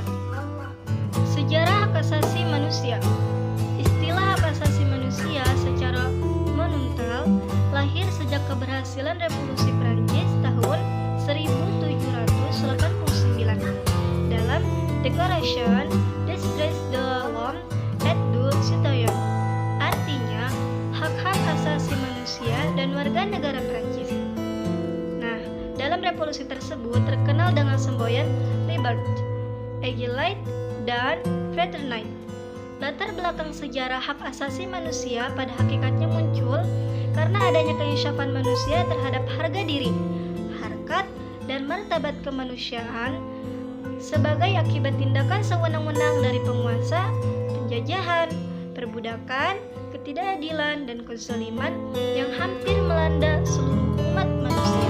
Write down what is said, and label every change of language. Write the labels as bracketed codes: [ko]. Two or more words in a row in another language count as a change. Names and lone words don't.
[id] Sejarah hak asasi manusia. Istilah hak asasi manusia secara monumental lahir sejak keberhasilan Revolusi Prancis tahun 1789 dalam [fr] Declaration des Droits de l'Homme et du Citoyen, [id] artinya hak-hak asasi manusia dan warga negara Prancis. Nah, dalam revolusi tersebut terkenal dengan semboyan [fr] Liberté, Égalité, [id] dan Fraternité. Latar belakang sejarah hak asasi manusia pada hakikatnya muncul karena adanya keinsyafan manusia terhadap harga diri, harkat, dan martabat kemanusiaan sebagai akibat tindakan sewenang-wenang dari penguasa, penjajahan, perbudakan, ketidakadilan, dan kezaliman yang hampir melanda seluruh umat manusia.